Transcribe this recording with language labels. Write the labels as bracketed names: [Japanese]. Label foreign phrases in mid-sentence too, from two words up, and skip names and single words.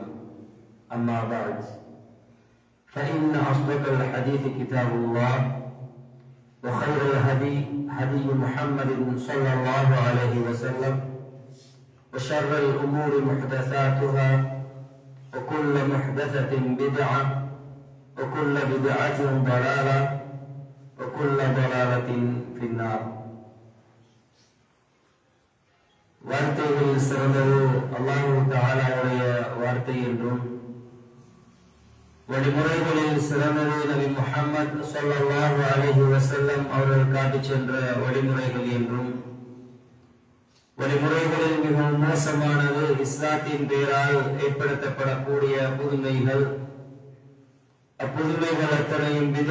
[Arabic] أما بعد فإن أصدق الحديث كتاب الله وخير الهدي هدي محمد صلى الله عليه وسلم وشر الأمور محدثاتها وكل محدثة بدعة وكل بدعة ضلالة وكل ضلالة في النار. [Tamil] வார்த்தைகள் சிறந்தது அல்லாஹ் தஆலாவுடைய வார்த்தை என்றும் வழிமுறைகளில் சிறந்தது நபி முஹம்மது [Arabic] صلى الله عليه وسلم [Tamil] அவர்கள் காட்டிச் சென்ற வழிமுறைகள் என்றும் வழிமுறைகளில் மிகவும் மோசமானது இஸ்லாத்தின் பெயரால் ஏற்படுத்தப்படக்கூடிய புதுமைகள், அப்புதுமைகள் அத்தனையும்